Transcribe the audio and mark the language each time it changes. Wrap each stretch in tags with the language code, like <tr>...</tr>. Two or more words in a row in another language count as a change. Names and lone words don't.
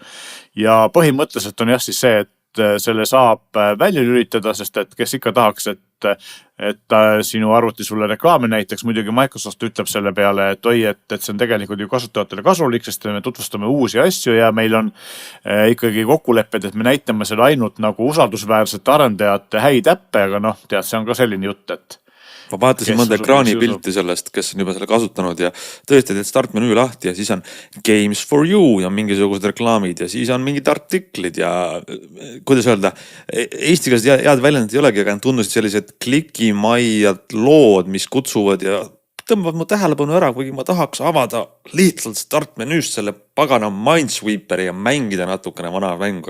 <et>Ja põhimõtteliselt on jah siis see, et selle saab välja lülitada, sest et kes ikka tahaks, et sinu arvuti sulle reklaami näiteks, muidugi Microsoft ütleb selle peale, et et see on tegelikult ju kasutajatele kasulik, sest me tutvustame uusi asju ja meil on ikkagi kokkulepped, et me näitame selle ainult nagu usaldusväärsete arendajate häid äppe, aga see on ka selline jutt, et ma vaatasin mõnda ekraanipilti sellest, kes on juba selle kasutanud ja tõesti teed start menüü lahti ja siis on Games for you ja mingisugused reklaamid ja siis on mingid artiklid ja kuidas öelda, eesti keeles head väljendid ei olegi, aga tundusid sellised klikimaiad lood, mis kutsuvad ja tõmbavad mu tähelepanu ära, kuigi ma tahaks avada lihtsalt start menüüst selle pagana Minesweeperi ja mängida natukene vana mängu.</et>